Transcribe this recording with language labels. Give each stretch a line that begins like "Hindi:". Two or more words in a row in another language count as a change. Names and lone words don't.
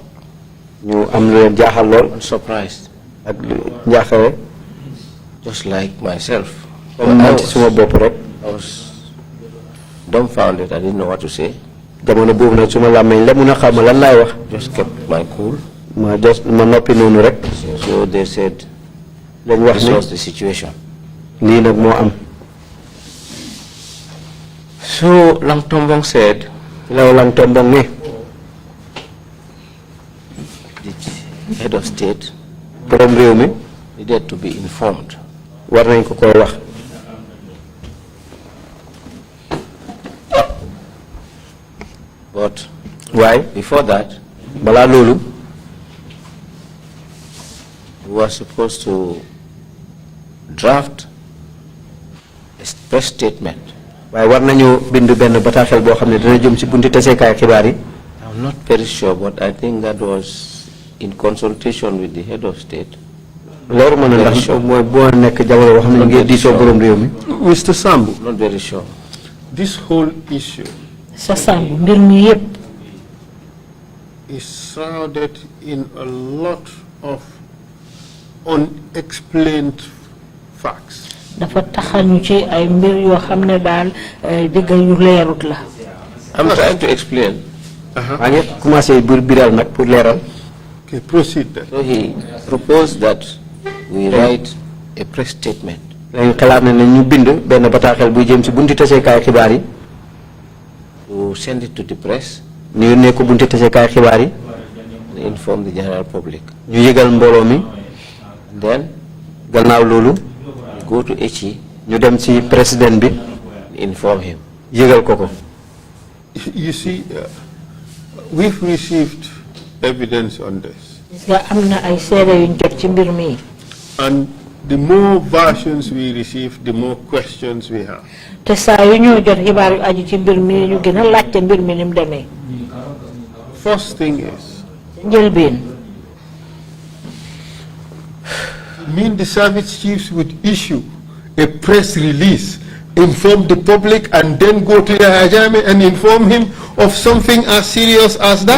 Wolof: ñu am lu leen jaaxal lool.
English: and surprised.
Wolof: ak njaaxare.
English: just like myself.
Wolof: man ci suma bopp rek.
English: I was dumbfounded. I didn't know what to say.
Wolof: jamono boobu nag suma làmmiñ la mun a xam lan laay wax.
English: just kept my cool.
Wolof: ma noppi noonu rek.
English: so they said.
Wolof: lañ wax
English: this
Wolof: ni
English: was the situation.
Wolof: lii nag moo am.
English: so Langtombong said.
Wolof: Langtombong ne.
English: the head of state.
Wolof: borom réew mi.
English: needed to be informed.
Wolof: war nañ ko koy wax.
English: But why? Before that,
Wolof: Bala lolu,
English: we were supposed to draft a press statement.
Wolof: why war nañu bindu ben bataaxel boo xam ne dana jëm ci bunti taseekaay xibaar yi.
English: I'm not very sure, but I think that was in consultation with the head of state.
Wolof: loolu mën na ndax mooy boo nekk jamono boo xam ne ñu ngi diisoo borom réew mi.
English: Mr. Sambu, Not very sure. this whole issue
Wolof: sa Sambu mbir mi yépp
English: is shrouded in a lot of unexplained facts.
Wolof: dafa taxañu ci ay mbir yoo xam ne daal digga yu leerut la.
English: I'm trying to explain.
Wolof: maa ngi commencé biral nag pour leeral.
English: Okay, proceed then. So he proposed that we write a press statement.
Wolof: léegi xalaat na ne ñu bind benn bataaxel buy jëm ci bunti taseekaay xibaar yi.
English: To send it to the press.
Wolof: ñu yónnee ko bunti taseekaay xibaar yi.
English: And inform the general public.
Wolof: ñu yëgal mbooloo mi.
English: And then
Wolof: gannaaw loolu.
English: we go to HE.
Wolof: ñu dem ci président bi.
English: Inform him.
Wolof: yëgal ko ko.
English: You see, we've received evidence on this.
Wolof: nga am na ay seede yuñ jot ci mbir mi.
English: And the more versions we receive, the more questions we have.
Wolof: te saa yu ñoo jot xibaar yu aju ci mbir mi ñu gën a laajte mbir mi ni mu demee.
English: First thing is,
Wolof: njëlbeen.
English: mean the service chiefs would issue a press release, inform the public, and then go to Yahya Jammeh and inform him of something as serious as that?